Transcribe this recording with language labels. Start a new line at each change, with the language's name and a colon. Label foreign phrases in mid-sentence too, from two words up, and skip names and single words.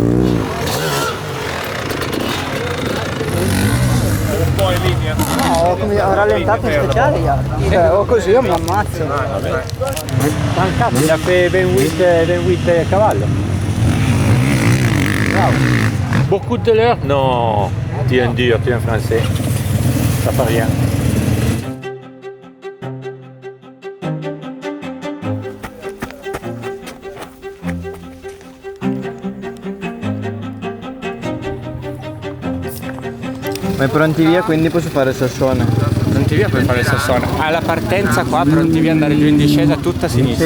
Italian: Un po' in linea. No, ho rallentato in speciale, o così io mi ammazzo.
French: Il a fait 28
Italian: a cavallo. Bravo.
French: Beaucoup de l'heure? Non. Tu es dur, tu es un français. Ça fait rien.
Italian: Ma è pronti via, quindi posso fare Sassone. Pronti via puoi fare Sassone. Alla partenza qua, pronti via andare giù in discesa tutta a sinistra.